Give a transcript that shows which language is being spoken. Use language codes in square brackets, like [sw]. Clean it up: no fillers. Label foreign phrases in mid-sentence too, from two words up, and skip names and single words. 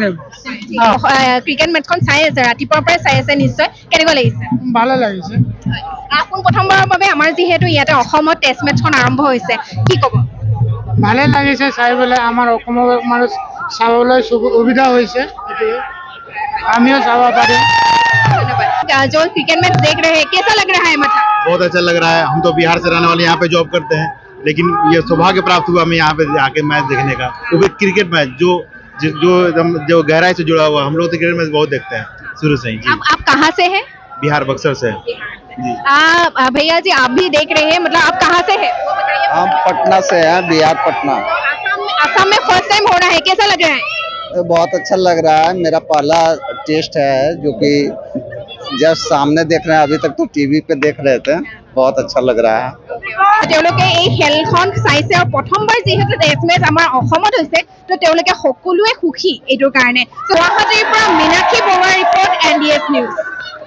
[as] ক্ৰিকেট মেচখন চাই আছে ৰাতিপুৱাৰ পৰাই চাই আছে নিশ্চয় কেনেকুৱা লাগিছে ভালে লাগিছে পোন প্ৰথমবাৰৰ বাবে আমাৰ যিহেতু ইয়াতে অসমত টেষ্ট মেচখন আৰম্ভ হৈছে কি ক'ব ভালে লাগিছে চাই পেলাই আমাৰ অসমৰ মানুহ চাবলৈ সুবিধা হৈছে আমিও চাব পাৰিম [hi] जो [en] cricket match [hi] देख रहे हैं कैसा लग रहा है मतलब बहुत अच्छा लग रहा है हम तो बिहार से रहने वाले यहाँ पे जॉब करते हैं लेकिन ये सौभाग्य प्राप्त हुआ हमें यहाँ पे आके मैच देखने का वो भी [en] cricket match [hi] जो गहराई से जुड़ा हुआ हम लोग तो [en] cricket match [hi] बहुत देखते हैं शुरू से ही आप कहाँ से हैं बिहार बक्सर से भैया जी आप भी देख रहे हैं मतलब आप कहाँ से हैं हम पटना से हैं बिहार पटना असम में [en] first time [hi] हो रहा है कैसा लग रहा है बहुत अच्छा लग रहा है मेरा पहला टेस्ट है जो कि जब सामने देख रहे हैं अभी तक तो टीवी पे देख रहे थे बहुत अच्छा लग रहा है [as] তেওঁলোকে এই খেলখন চাইছে আৰু প্ৰথমবাৰ যিহেতু [en] test match [as] আমাৰ অসমত হৈছে তো তেওঁলোকে সকলোৱে সুখী এইটোৰ কাৰণে গুৱাহাটীৰ পৰা মীনাক্ষী বৰুৱাৰ ৰিপৰ্ট NDS নিউজ